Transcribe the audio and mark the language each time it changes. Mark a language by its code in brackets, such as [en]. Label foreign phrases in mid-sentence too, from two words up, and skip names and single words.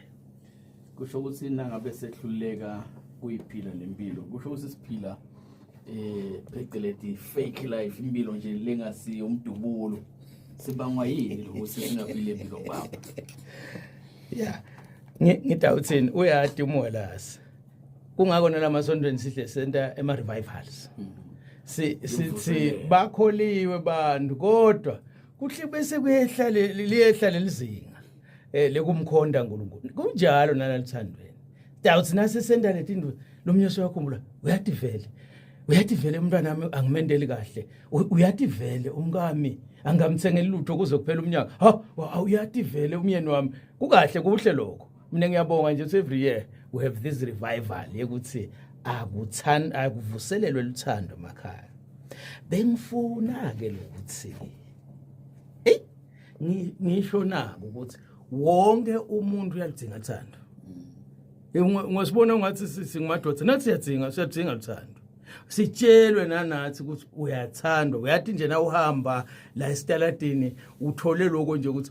[ss] kusho ukuthi nangabe sehluleka kuyiphila lempilo kusho ukuthi siphila phecelezi [en] fake life [ss] impilo nje lengasi umdubulo sibangwa yini ukuthi singaphile impilo baba yeah ngidawuthini uyati uMolasi kungako nalamasondweni sihle center ema revivals sithi bakholiwe bantu kodwa kuhle bese liyehla lelizinga lekumkhonda uNkulunkulu kunjalo nalalithandweni dawuthi nase senda letinto lomnyoso yakhumbula uyathi vele umntwana wami angimendeli kahle uyathi vele umkami angamthengeli lutho kuze kuphela umnyaka uyathi vele umyeni wami kukahle kuhle lokho mina ngiyabonga nje [en] every year we have this revival [ss] yekuthi akuvuselelwe luthando emakhaya bengifuna ke lokuthi ngisho nako ukuthi wonke umuntu uyalidinga uthando ngosibona ungathi singumadoda nathi siyadinga uthando sitshelwe nanathi ukuthi uyathandwa uyathi nje na uhamba la esitaladini uthole lokho nje ukuthi